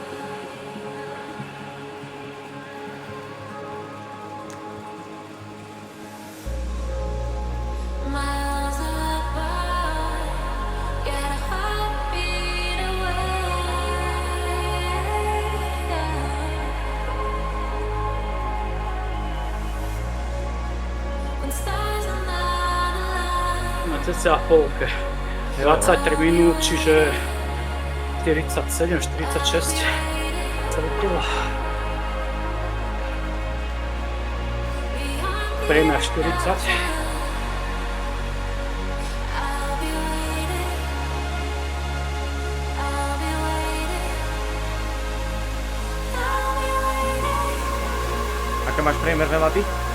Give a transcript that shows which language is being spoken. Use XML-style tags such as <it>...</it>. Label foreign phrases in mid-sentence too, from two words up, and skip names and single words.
<en>Miles apart, yet a heartbeat away. When stars are not aligned.</en> <sk>Na cca polke. 23 minút, čiže 47, 46 celkovo. Prejme 40. Aké máš priemerné laty?</sk>